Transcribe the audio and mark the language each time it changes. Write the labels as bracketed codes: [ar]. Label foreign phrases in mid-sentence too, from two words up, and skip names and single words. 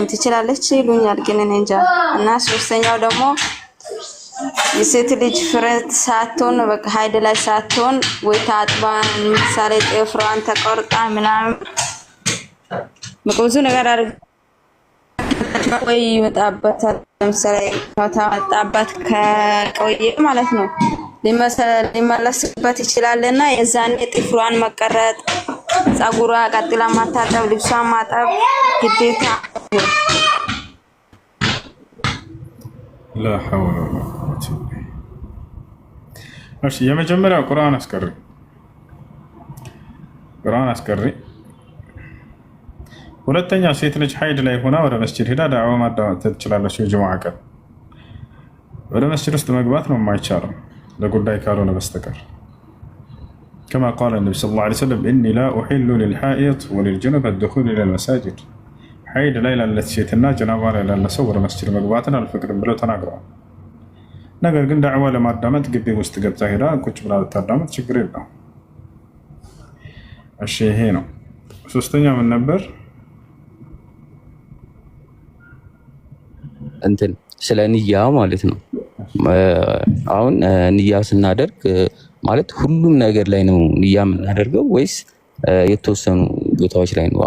[am] ትችላለች ይሉኛል፣ ግን እኔ እንጃ። እና ሶስተኛው ደግሞ የሴት ልጅ ፍሬ ሳትሆን በቃ ሀይድ ላይ ሳትሆን ወይ ታጥባ ምሳሌ ጥፍሯን ተቆርጣ ምናምን ብዙ ነገር አድርጋ ወይ መጣበት ለምሳሌ ታጣባት ከቆየ ማለት ነው ሊመለስበት ይችላልና የዛኔ ጥፍሯን መቀረጥ፣ ጸጉሯ ቀጥላ ማታጠብ፣ ልብሷን ማጠብ ግዴታ። [ar] لا حول ولا قوة إلا بالله። [am] እሺ የመጀመሪያው ቁርአን አስቀሪ። ሁለተኛ ሴት ልጅ ሀይድ ላይ ሆና ወደ መስጂድ ሄዳ ዳዕዋ ማዳመጥ ትችላለች። የጁሙዓ ቀን ወደ መስጂድ ውስጥ መግባት ነው የማይቻለው ለጉዳይ ካልሆነ በስተቀር [ar] كما قال النبي صلى الله عليه وسلم إني لا أحل للحائض وللجنب الدخول إلى المساجد [am] ሀይድ ላይ ላለች ሴትና ጀናባ ላይ ላለ ሰው ወደ መስጂድ መግባትን አልፈቅድም ብለው ተናግረዋል። ነገር ግን ዳዕዋ ለማዳመጥ ግቢ ውስጥ ገብታ ሄዳ ቁጭ ብላ ልታዳመጥ ችግር የለውም። እሺ ይሄ ነው። ሶስተኛ ምን ነበር? እንትን ስለ ንያ ማለት ነው። አሁን ንያ ስናደርግ ማለት ሁሉም ነገር ላይ ነው ንያ የምናደርገው ወይስ የተወሰኑ ቦታዎች ላይ ነው?